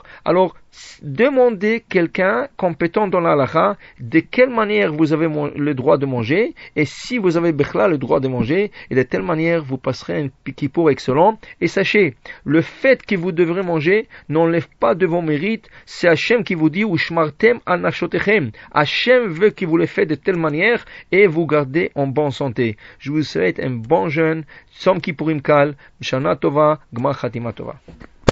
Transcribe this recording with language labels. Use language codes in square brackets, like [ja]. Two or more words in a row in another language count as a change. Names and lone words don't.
[fr] Alors, demandez quelqu'un compétent dans la halakha de quelle manière vous avez le droit de manger, et si vous avez le droit de manger, et de telle manière vous passerez un Kippour excellent. Et sachez, le fait que vous devrez manger n'enlève pas de vos mérites. C'est Hachem qui vous dit [he] ושמרתם על נפשותיכם. [fr] Hachem veut que vous le faites de telle manière et vous gardez en bonne santé. Je vous souhaite un bon jeûne, [he] צום כיפורים קל, שנה טובה, גמר חתימה טובה.